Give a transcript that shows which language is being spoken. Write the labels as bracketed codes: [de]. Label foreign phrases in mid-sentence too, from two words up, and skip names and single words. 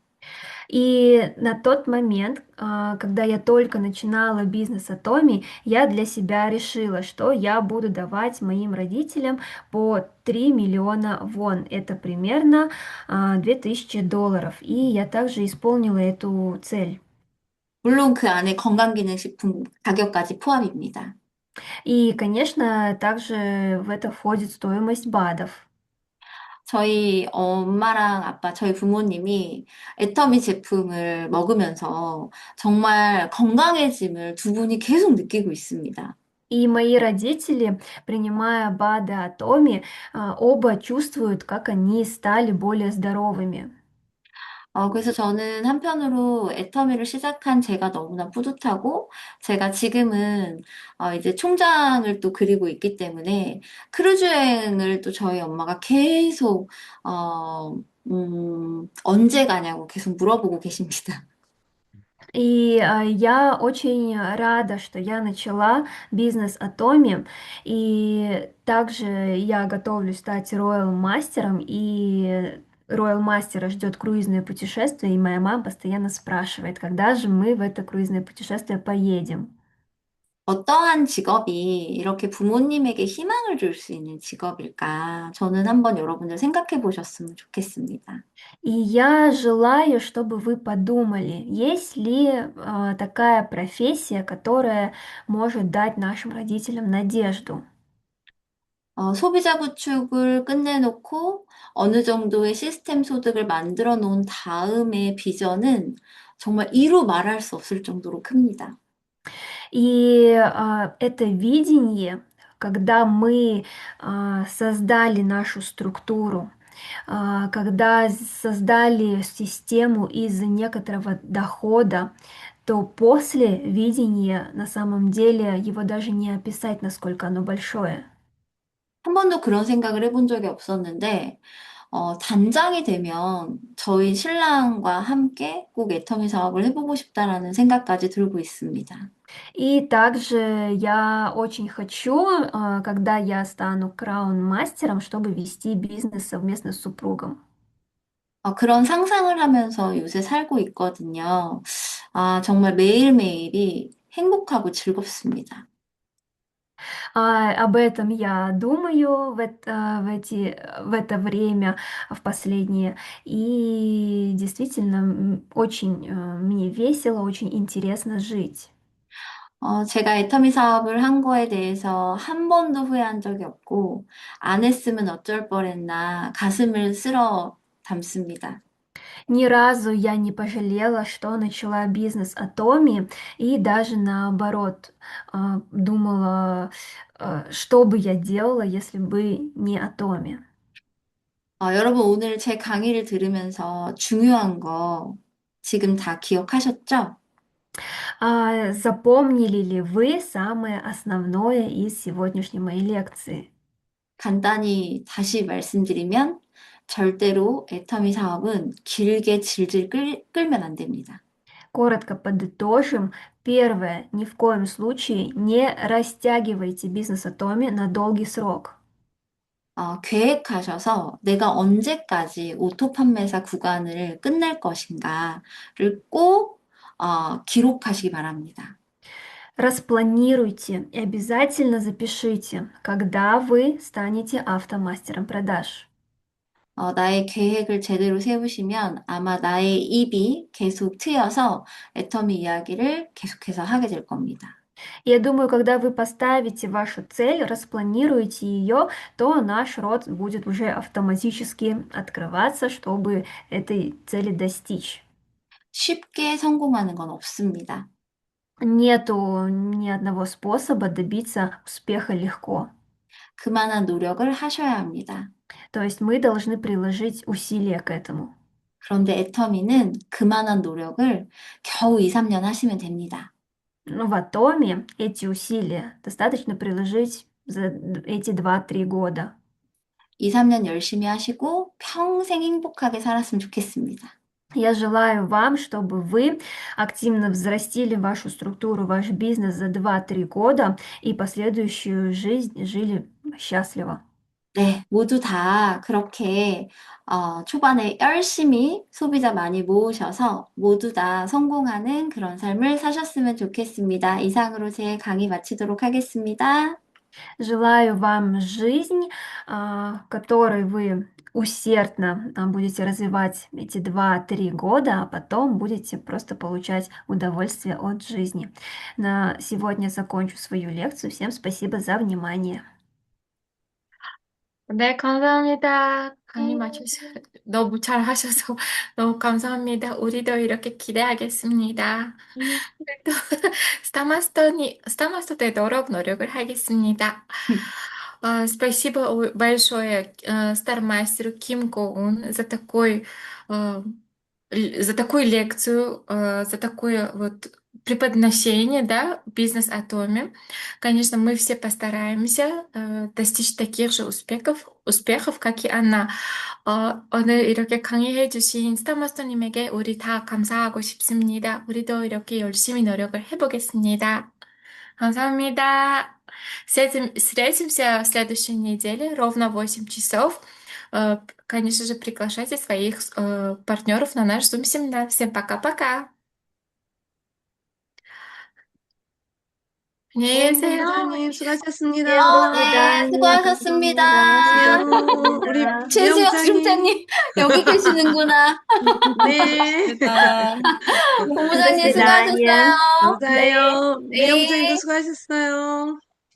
[ru] И на тот момент, когда я только начинала бизнес Атоми, я для себя решила, что я буду давать моим родителям по 3 миллиона вон. Это примерно $2000. И я также исполнила эту цель. [ko] 물론 그 안에 건강기능식품 가격까지 포함입니다. [ru] И, конечно, также в это входит стоимость БАДов. [ko] 저희 엄마랑 아빠, 저희 부모님이 애터미 제품을 먹으면서 정말 건강해짐을 두 분이 계속 느끼고 있습니다. [ru] И мои родители, принимая БАДы Атоми, оба чувствуют, как они стали более здоровыми. [ko] 그래서 저는 한편으로 애터미를 시작한 제가 너무나 뿌듯하고, 제가 지금은 이제 총장을 또 그리고 있기 때문에 크루즈 여행을 또 저희 엄마가 계속, 언제 가냐고 계속 물어보고 계십니다. [ru] И я очень рада, что я начала бизнес Атоми, и также я готовлюсь стать роял мастером, и роял мастера ждет круизное путешествие, и моя мама постоянно спрашивает, когда же мы в это круизное путешествие поедем. [ko] 어떠한 직업이 이렇게 부모님에게 희망을 줄 수 있는 직업일까? 저는 한번 여러분들 생각해 보셨으면 좋겠습니다. [ru] И я желаю, чтобы вы подумали, есть ли такая профессия, которая может дать нашим родителям надежду. [ko] 소비자 구축을 끝내놓고 어느 정도의 시스템 소득을 만들어 놓은 다음의 비전은 정말 이루 말할 수 없을 정도로 큽니다. [ru] И это видение, когда мы создали нашу структуру, когда создали систему из некоторого дохода, то после видения на самом деле его даже не описать, насколько оно большое. [ko] 한 번도 그런 생각을 해본 적이 없었는데, 단장이 되면 저희 신랑과 함께 꼭 애터미 사업을 해보고 싶다라는 생각까지 들고 있습니다. [ru] И также я очень хочу, когда я стану краун-мастером, чтобы вести бизнес совместно с супругом. [ko] 그런 상상을 하면서 요새 살고 있거든요. 정말 매일매일이 행복하고 즐겁습니다. [ru] Об этом я думаю в это время, в последнее. И действительно, очень мне весело, очень интересно жить. [ko] 제가 애터미 사업을 한 거에 대해서 한 번도 후회한 적이 없고, 안 했으면 어쩔 뻔했나 가슴을 쓸어 담습니다. [ru] Ни разу я не пожалела, что начала бизнес Атоми, и даже наоборот, думала, что бы я делала, если бы не Атоми. [ko] 여러분 오늘 제 강의를 들으면서 중요한 거 지금 다 기억하셨죠? [ru] Запомнили ли вы самое основное из сегодняшней моей лекции? [ko] 간단히 다시 말씀드리면 절대로 애터미 사업은 길게 질질 끌면 안 됩니다. [ru] Коротко подытожим. Первое. Ни в коем случае не растягивайте бизнес Атоми на долгий срок. [ko] 계획하셔서 내가 언제까지 오토 판매사 구간을 끝낼 것인가를 꼭 기록하시기 바랍니다. [ru] Распланируйте и обязательно запишите, когда вы станете автомастером продаж. [ko] 나의 계획을 제대로 세우시면 아마 나의 입이 계속 트여서 애터미 이야기를 계속해서 하게 될 겁니다. [ru] Я думаю, когда вы поставите вашу цель, распланируете ее, то наш род будет уже автоматически открываться, чтобы этой цели достичь. [ko] 쉽게 성공하는 건 없습니다. [ru] Нету ни одного способа добиться успеха легко. [ko] 그만한 노력을 하셔야 합니다. [ru] То есть мы должны приложить усилия к этому. [ko] 그런데 애터미는 그만한 노력을 겨우 2, 3년 하시면 됩니다. [ru] Но в Атоме эти усилия достаточно приложить за эти 2-3 года. [ko] 2, 3년 열심히 하시고 평생 행복하게 살았으면 좋겠습니다. [ru] Я желаю вам, чтобы вы активно взрастили вашу структуру, ваш бизнес за 2-3 года и последующую жизнь жили счастливо. [ko] 네, 모두 다 그렇게 초반에 열심히 소비자 많이 모으셔서 모두 다 성공하는 그런 삶을 사셨으면 좋겠습니다. 이상으로 제 강의 마치도록 하겠습니다. [ru] Желаю вам жизнь, в которой вы усердно будете развивать эти 2-3 года, а потом будете просто получать удовольствие от жизни. На сегодня закончу свою лекцию. Всем спасибо за внимание. [ko] 네, 감사합니다. 강의 네. 너무 잘 하셔서 너무 감사합니다. 우리도 이렇게 기대하겠습니다. 또 스타마스터에 노력을 하겠습니다. [ru] Спасибо большое стармастеру Ким Гоун э, за такую лекцию, за такое вот преподношение, да, бизнес Атоме. Конечно, мы все постараемся достичь таких же успехов, как и она. [ko] 오늘 이렇게 강의해주신 스타마스터님에게 우리 다 감사하고 싶습니다. 우리도 이렇게 열심히 노력을 해보겠습니다. 감사합니다. [ru] Встретимся в следующей неделе ровно в 8 часов. Конечно же, приглашайте своих партнеров на наш Zoom-семинар. Всем пока-пока. [ko] 안녕히 계세요. 본부장님 수고하셨습니다. 네, 수고하셨습니다. 안녕. 우리 감사합니다. 최수혁 미영부장님. 중장님 여기 계시는구나. 네. 본부장님 [ru] До свидания. [ko] 수고하셨어요. 감사해요. 네. 미영부장님도 수고하셨어요.